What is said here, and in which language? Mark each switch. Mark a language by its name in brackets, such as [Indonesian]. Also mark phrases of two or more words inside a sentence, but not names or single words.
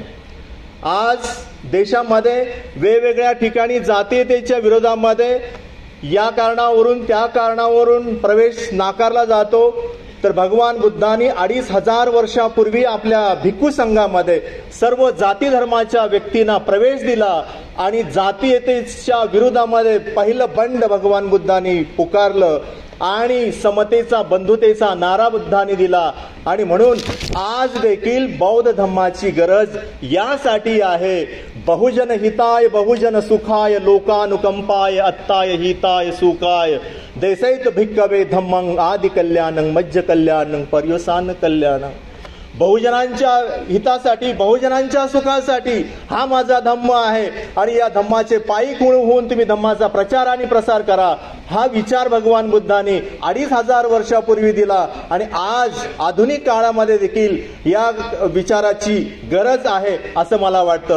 [Marathi] आज देशामध्ये वेगवेगळ्या ठिकाणी जातीयतेच्या विरोधामध्ये या कारणावरून त्या कारणावरून प्रवेश नाकारला जातो, तर भगवान बुद्धांनी 2500 वर्षापूर्वी आपल्या भिक्खू संघामध्ये सर्व जाती धर्माच्या व्यक्तींना प्रवेश दिला आणि जातीयतेच्या विरोधामध्ये पहिलं बंड भगवान बुद्धांनी पुकारलं आणि समतेचा बंधुतेचा नारा बुद्धांनी दिला. आणि म्हणून आज देखील बौद्ध धम्माची गरज यासाठी आहे. [Pali] बहुजन हिताय बहुजन सुखाय लोकानुकंपाय अत्ताय हिताय सुखाय देसैत भिक्खवे धम्मं आदि कल्याणं मज्ज कल्याणं पर्यवसान कल्याणं. [Marathi] बहुजनांच्या हितासाठी बहुजनांच्या सुखासाठी हा माझा धम्म आहे आणि या धम्माचे पायी होऊन तुम्ही धम्माचा प्रचार आणि प्रसार करा. हा विचार भगवान बुद्धांनी 2500 वर्षापूर्वी दिला आणि आज आधुनिक काळामध्ये देखील या विचाराची गरज आहे असं मला वाटतं.